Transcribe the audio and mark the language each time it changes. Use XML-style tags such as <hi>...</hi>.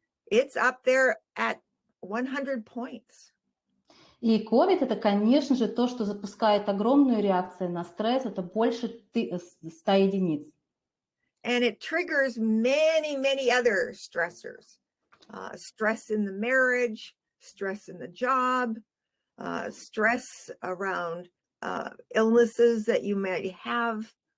<en>It's up there at 100 points.</en> <ru>И COVID – это, конечно же, то, что запускает огромную реакцию на стресс, это больше 100 единиц.</ru> <en>And it triggers many, many other stressors. Stress in the marriage, stress in the job, stress around illnesses that you may have.</en>